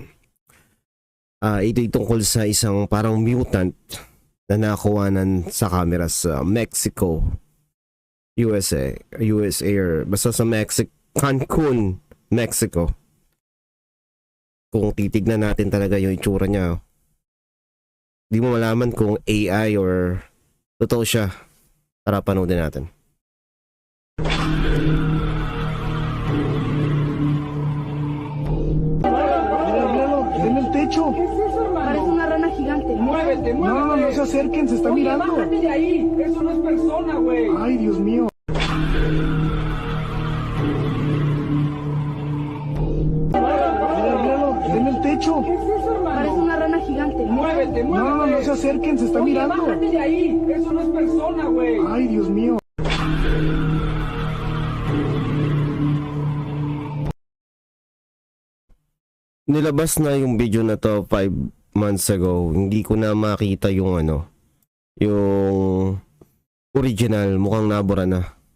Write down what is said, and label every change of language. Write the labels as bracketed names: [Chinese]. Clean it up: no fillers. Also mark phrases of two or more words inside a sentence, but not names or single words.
[Filipino] Ito'y tungkol sa isang parang mutant na nakuhanan sa camera sa Mexico, USA or basta sa Cancun, Mexico. Kung titignan natin talaga yung itsura niya, di mo malaman kung AI or totoo siya. Tara, panoodin natin. [Spanish] En el techo. Parece una rana gigante. Muévete, muévete. No, no se acerquen, se está Oye, mirando. bájate de ahí. Eso no es persona, güey. Ay, Dios mío. Míralo, en el techo. Parece una rana gigante. Muévete, muévete. No, no se acerquen, se está Oye, mirando. bájate de ahí. Eso no es persona, güey. Ay, Dios mío. [Filipino] Nilabas na yung video na to [English] 5 months ago. [Filipino] Hindi ko na makita yung yung original, mukhang nabura na.